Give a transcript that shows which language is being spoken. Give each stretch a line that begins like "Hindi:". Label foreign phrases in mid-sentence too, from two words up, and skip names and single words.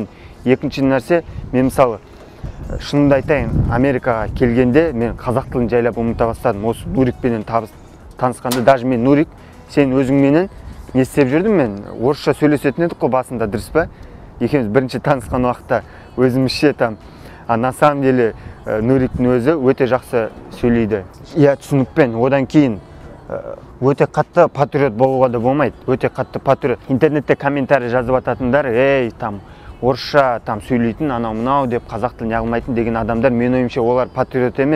Kazakh: Екінші нәрсе, мен мысалы, шынымды айтайын, Америкаға келгенде мен қазақ тілін жайлап ұмыта бастадым. Осы Нурикпенен танысқанда, даже мен Нурик, сен өзіңменен не істеп жүрдім мен? Орысша сөйлесетін едік қой басында, дұрыс па? Екеуміз бірінші танысқан уақытта өзімізше
Russian: на самом деле
Kazakh: Нуриктің өзі өте жақсы сөйлейді. Түсінікпен, одан кейін өте қатты патриот болуға да болмайды. Өте қатты патриот. Интернетте комментарий жазып ататындар, орысша сөйлейтін, анау мынау деп қазақ тілін ағылмайтын деген адамдар, мен ойымша олар патриот емес.